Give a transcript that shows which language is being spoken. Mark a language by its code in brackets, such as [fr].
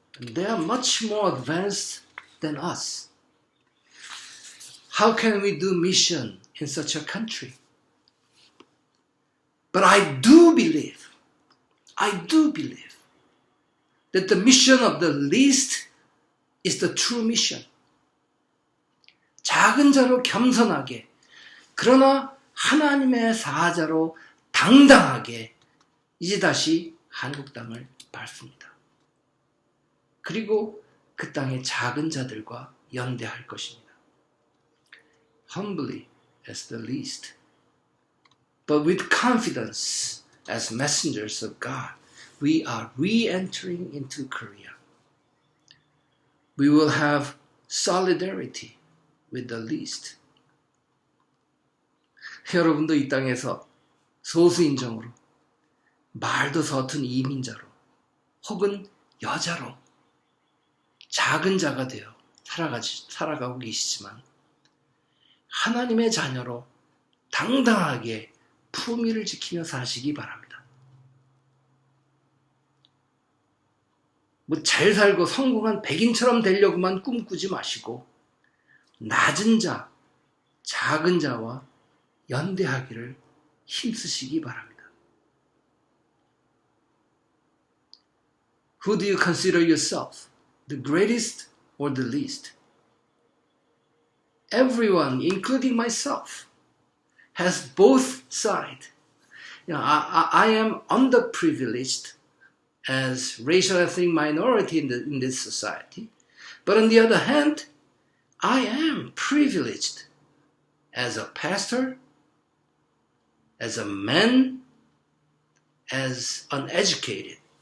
[en] They are much more advanced than us. How can we do mission in such a country? But I do believe that the mission of the least is the true mission. [ko] 작은 자로 겸손하게, 그러나 하나님의 사자로 당당하게 이제 다시 한국 땅을 밟습니다. 그리고 그 땅의 작은 자들과 연대할 것입니다. [en] Humbly as the least, but with confidence as messengers of God, we are re-entering into Korea. We will have solidarity with the least. [ko] 여러분도 이 땅에서 소수인종으로, 말도 서툰 이민자로, 혹은 여자로 작은 자가 되어 살아가고 계시지만 하나님의 자녀로 당당하게 품위를 지키며 사시기 바랍니다. 잘 살고 성공한 백인처럼 되려고만 꿈꾸지 마시고 낮은 자, 작은 자와 연대하기를 힘쓰시기 바랍니다. [en] Who do you consider yourself? The greatest or the least? Everyone, including myself, has both sides. I am underprivileged as racial ethnic minority in this society, but on the other hand, I am privileged as a pastor, as a man, as uneducated.